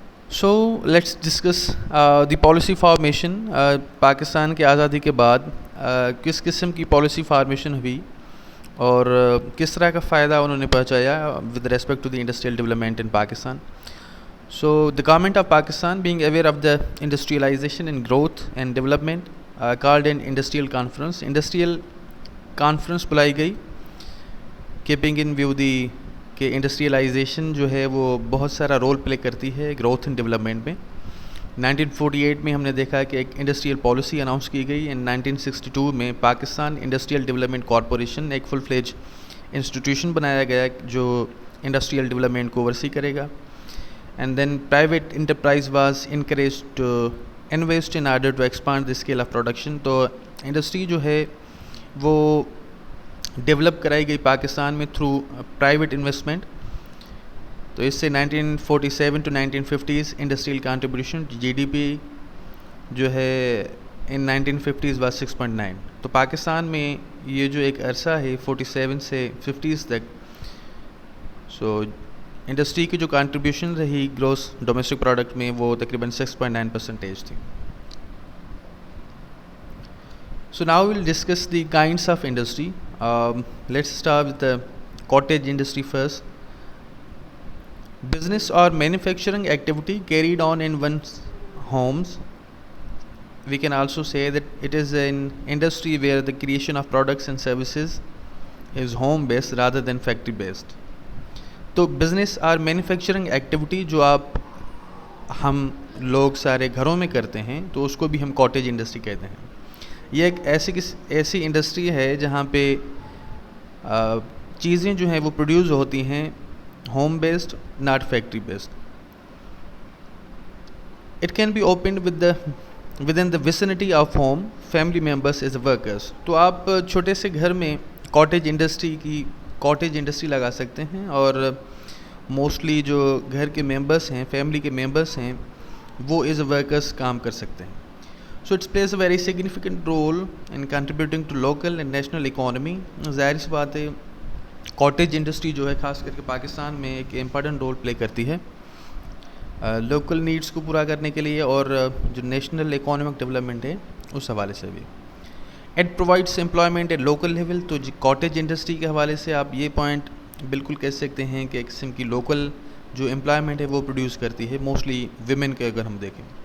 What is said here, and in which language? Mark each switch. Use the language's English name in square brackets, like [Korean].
[English] So let's discuss the policy formation. [Urdu] Pakistan کی آزادی کے بعد کس قسم کی پالیسی فارمیشن ہوئی اور کس طرح کا فائدہ انہوں نے پہنچایا [English] With respect to the industrial development in Pakistan. So the government of Pakistan, being aware of the industrialization and growth and development, called an industrial conference. [Urdu] Industrial conference بلائی گئی [English] keeping in view the [Urdu] کہ industrialisation جو ہے وہ بہت سارا role play کرتی ہے گروتھ اینڈ ڈیولپمنٹ میں. 1948 میں ہم نے دیکھا کہ ایک انڈسٹریل پالیسی اناؤنس کی گئی. ان 1962 میں پاکستان انڈسٹریل ڈیولپمنٹ کارپوریشن ایک فل فلیج انسٹیٹیوشن بنایا گیا جو انڈسٹریل ڈیولپمنٹ کو اوورسی کرے گا. [English] And then private enterprise was encouraged to invest in order to expand the scale of production. [Urdu] تو انڈسٹری جو ہے وہ ڈیولپ کرائی گئی پاکستان میں تھرو پرائیویٹ انویسٹمنٹ. تو اس سے 1947 to 1950 industrial contribution جی D P جو ہے ان 1950s was 6.9. تو پاکستان میں یہ جو ایک عرصہ ہے 47 سے 50s تک, سو انڈسٹری کی جو کنٹریبیوشن رہی گروس ڈومیسٹک پروڈکٹ میں وہ تقریباً 6.9% تھی. [English] So now we'll discuss the kinds of industry. Let's start with the cottage industry first. Business or manufacturing activity carried on in one's homes. We can also say that it is an industry where the creation of products and services is home based rather than factory based. [Urdu] تو business اور manufacturing activity جو ہم لوگ سارے گھروں میں کرتے ہیں تو اس کو بھی ہم کاٹیج انڈسٹری کہتے ہیں. یہ ایک ایسی انڈسٹری ہے جہاں پہ چیزیں جو ہیں وہ پروڈیوس ہوتی ہیں [English] Home based not factory based. It can be opened within the vicinity of home family members as a workers. [Urdu] تو آپ چھوٹے سے گھر میں کاٹیج انڈسٹری لگا سکتے ہیں اور موسٹلی جو گھر کے ممبرس ہیں فیملی کے ممبرس ہیں وہ ایز اے ورکرس کام کر سکتے ہیں. [English] So it's plays a very significant role in contributing to local and national economy. [Urdu] ظاہر سی بات ہے کاٹیج انڈسٹری جو ہے خاص کر کے پاکستان میں ایک امپورٹنٹ رول پلے کرتی ہے لوکل نیڈس کو پورا کرنے کے لیے اور جو نیشنل اکانومک ڈیولپمنٹ ہے اس حوالے سے بھی. [English] It provides employment at local level. [Urdu] تو کاٹیج انڈسٹری کے حوالے سے آپ یہ پوائنٹ بالکل کہہ سکتے ہیں کہ ایک قسم کی لوکل جو امپلائمنٹ ہے وہ پروڈیوس کرتی ہے موسٹلی ویمن کے اگر ہم دیکھیں.